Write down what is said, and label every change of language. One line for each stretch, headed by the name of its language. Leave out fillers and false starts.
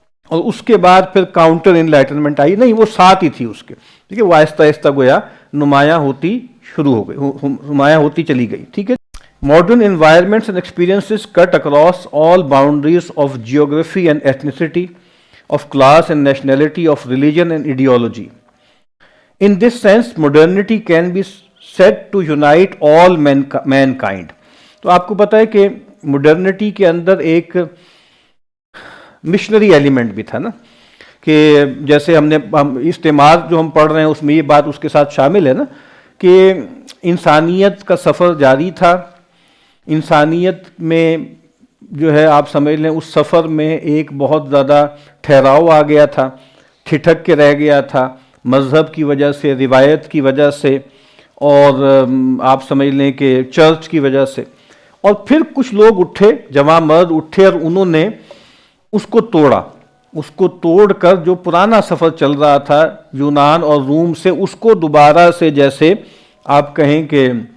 Urdu: اور اس کے بعد پھر کاؤنٹر انلائٹنمنٹ آئی، نہیں، وہ ساتھ ہی تھی اس کے، ٹھیک ہے، وہ آہستہ آہستہ گویا نمایاں ہوتی شروع ہو گئی، نمایاں ہوتی چلی گئی، ٹھیک ہے۔
English: Modern environments and experiences cut across all boundaries of geography and ethnicity, of class and nationality, of religion and ideology. In this sense, modernity can be said to unite all mankind.
Urdu: تو آپ کو پتہ ہے کہ maternity کے اندر ایک missionary element بھی تھا نا، کہ جیسے ہم استعمار جو ہم پڑھ رہے ہیں اس میں یہ بات اس کے ساتھ شامل ہے نا کہ انسانیت کا سفر جاری تھا، انسانیت میں جو ہے آپ سمجھ لیں اس سفر میں ایک بہت زیادہ ٹھہراؤ آ گیا تھا، ٹھٹک کے رہ گیا تھا مذہب کی وجہ سے، روایت کی وجہ سے، اور آپ سمجھ لیں کہ چرچ کی وجہ سے۔ اور پھر کچھ لوگ اٹھے، جوان مرد اٹھے، اور انہوں نے اس کو توڑا، اس کو توڑ کر جو پرانا سفر چل رہا تھا یونان اور روم سے، اس کو دوبارہ سے جیسے آپ کہیں کہ